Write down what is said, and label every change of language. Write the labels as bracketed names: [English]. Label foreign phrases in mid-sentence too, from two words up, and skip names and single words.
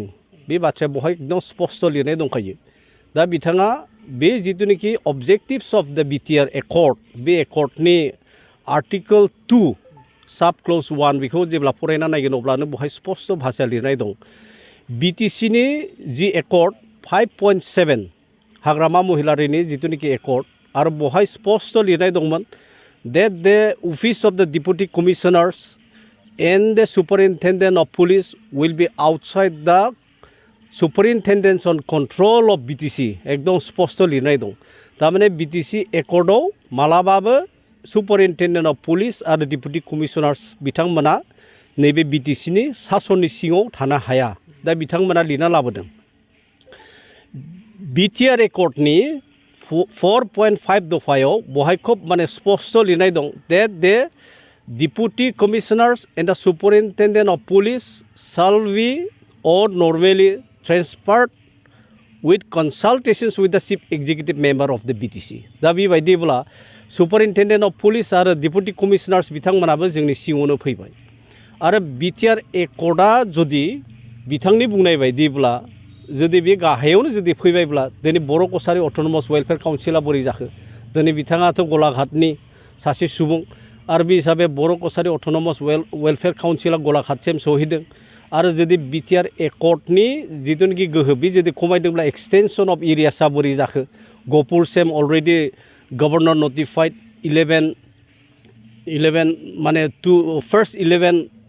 [Bodo] बे बाथ्राया बहाय एकदम स्पष्ट लिरनाय दंखायो। दा बिथाङा बे जिथुनिखि [English] objectives of the BTR accord [Bodo] बे एकर्डनि आर्टिकोल 2 [English] sub clause [Bodo] 1 बेखौ जेब्ला फरायना नायगोन अब्लानो बहाय स्पष्ट भाषा लिरनाय दं। BTCनि जि एकर्ड 5.7 हाग्रामा महिलारिनि जिथुनिखि एकर्ड आरो बहाय स्पष्ट लिरनाय दंमोन [English] that the office of the deputy commissioners and the superintendent of police will be outside the superintendents on control of BTC [Bodo] एकदम स्पष्ट लिरनाय दं। थारमाने BTC एकर्डआव मालाबाबो [English] superintendent of police [Bodo] आरो [English] deputy commissioners [Bodo] बिथांमोना नैबे BTCनि सासननि सिङाव थानो हाया। दा बिथांमोना लिरना लाबोदों। BTR एकर्डनि 4.5 दफायाव बहाय खुब माने स्पष्ट लिरनाय दं [English] that the deputy commissioners and the superintendent of police shall be or normally transferred with consultations with the chief executive member of the BTC। [Bodo] दा बेबायदिब्ला [English] superintendent of police [Bodo] आरो [English] deputy commissioners [Bodo] बिथांमोनाबो जोंनि सिङावनो फैबाय आरो BTR Accordआ जुदि बिथांनि बुंनाय बायदिब्ला जुदि बे गाहायावनो जुदि फैबायब्ला दिनै बर' कसारि अट'नमास वेलफेयार काउन्सिला बोरै जाखो दिनै बिथाङाथ' गलाघाटनि सासे सुबुं आरो बे हिसाबै बर' कसारि अट'नमास वेलफेयार काउन्सिला गलाघाटसिम सहैदों आरो जुदि BTR Accordनि जिथुनाखि गोहो बे जुदि खमायदोंब्ला [English] extension of areaसा [Bodo] बोरै जाखो गहपुरसिम [English] already governor notified [Bodo] 11 माने फार्स्ट 11